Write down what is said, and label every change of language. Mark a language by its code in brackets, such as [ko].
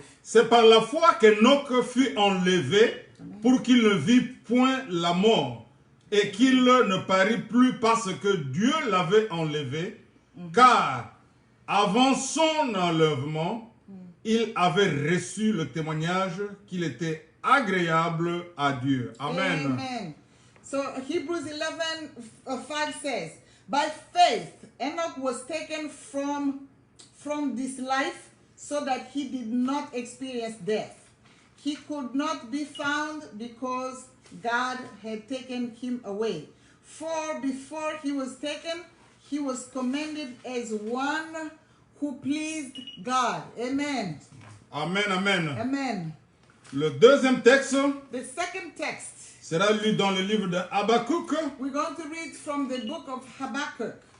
[fr] C'est par la foi qu'Enoch fut enlevé pour qu'il ne vit point la mort et qu'il ne parut plus parce que Dieu l'avait enlevé, car avant son enlèvement, il avait reçu le témoignage qu'il était agréable à Dieu. Amen. Amen. [en] So Hebrews 11, 5 says, by faith Enoch was taken from this life so that he did not experience death. He could not be found because God had taken him away. For before he was taken, he was commended as one who pleased God. Amen. Amen, amen. Amen. [fr] Le deuxième texte [en] The second text, [fr] sera lu dans le livre de Habakkuk, [en] we're going to read from the book of Habakkuk.